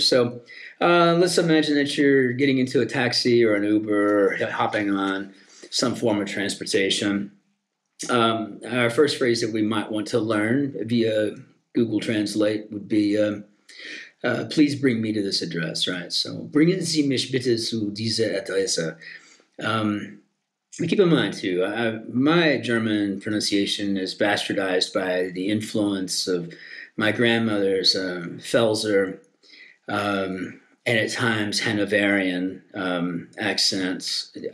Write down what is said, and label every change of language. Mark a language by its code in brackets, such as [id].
[en] So let's imagine that you're getting into a taxi or an Uber, or hopping on some form of transportation. Our first phrase that we might want to learn via Google Translate would be, Please bring me to this address, right? [de] So, bringen Sie mich bitte zu dieser Adresse. [en] Keep in mind, too, my German pronunciation is bastardized by the influence of my grandmother's Pfälzer and at times Hanoverian accents.